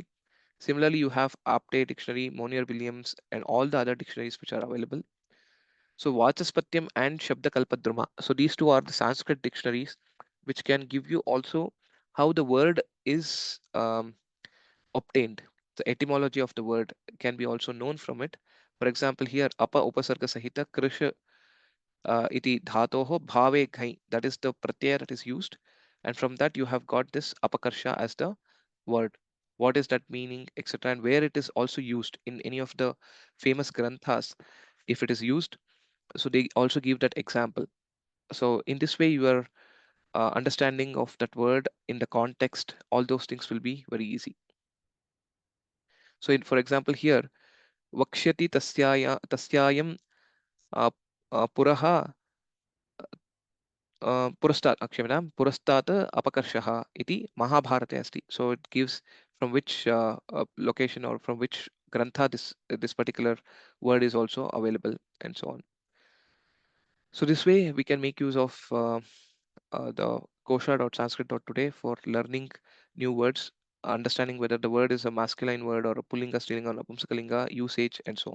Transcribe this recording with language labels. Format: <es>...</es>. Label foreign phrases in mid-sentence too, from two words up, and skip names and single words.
<en>Similarly, you have Apte dictionary, Monier Williams, and all the other dictionaries which are available. So Vachaspatyam and Shabda Kalpadruma. So these two are the Sanskrit dictionaries, which can give you also how the word is obtained. The etymology of the word can be also known from it. For example, here</en> <sa>अप उपसर्ग सहित कृष इति धातोः भावे घञ्.</sa> <en>That is the pratyaya that is used. And from that you have got this apakarsha as the word. What is that meaning, etc. And where it is also used in any of the famous granthas, if it is used. So they also give that example. So in this way, your understanding of that word in the context, all those things will be very easy. So in, for example, here,</en> <sa>वक्ष्यति तस्यायं पुरः पुरस्तात् क्षम्यतां पुरस्तात् अपकर्षः इति महाभारते अस्ति.</sa> <en>So it gives from which location or from which grantha this particular word is also available and so on. So this way we can make use of the kosha.sanskrit.today for learning new words, understanding whether the word is a masculine word or a</en> <sa>पुंलिङ्ग, स्त्रीलिङ्ग,</sa> <en>or napumsakalinga, usage, and so on.</en>